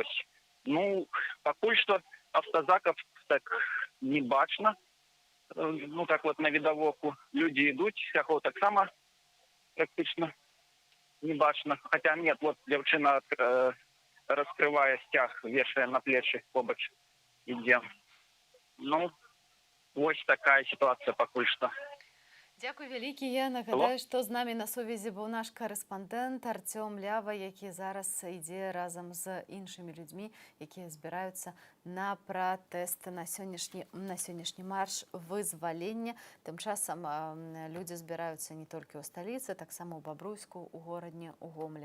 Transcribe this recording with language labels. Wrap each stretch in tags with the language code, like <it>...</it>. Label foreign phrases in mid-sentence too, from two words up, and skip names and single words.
<ru>Ну, пока что автозаков так не бачно, ну так вот на видовоку люди идут, всякого так само практично не бачно, хотя нет, вот девчина раскрывая стяг, вешая на плечи побач иде. Ну, вот такая ситуация пока что.</ru> <be>Дякую вялікі. Я нагадаю, што з намі на сувязі быў наш корэспандэнт Артём Лява, які зараз ідзе разам з іншымі людзьмі, якія збіраюцца на пратэст на сённяшні марш вызвалення. Тым часам людзі збіраюцца не толькі ў сталіцы, таксама ў Бабруйску, у горадні, у Гомлі.</be>